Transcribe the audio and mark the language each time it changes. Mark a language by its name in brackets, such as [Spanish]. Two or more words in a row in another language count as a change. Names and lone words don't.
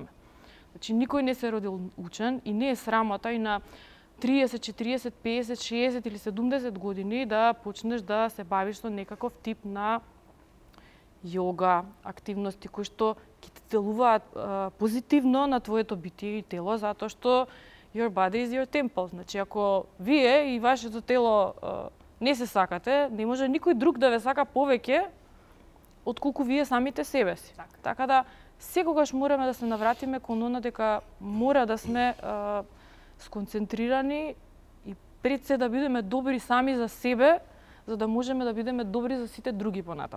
[Macedonian] Значи, никој не се родил учен и не е срамота и на 30, 40, 50, 60 или 70 години да почнеш да се бавиш со некаков тип на йога, активности кои што ќе те делуваат позитивно на твоето битие и тело, затоа што [English] your body is your temple. [Macedonian] Значи, ако вие и вашето тело не се сакате, не може никој друг да ве сака повеќе отколку вие самите себе си. Така да, секогаш мораме да се навратиме кон она дека мора да сме сконцентрирани и пред се да бидеме добри сами за себе, за да можеме да бидеме добри за сите други понатаму.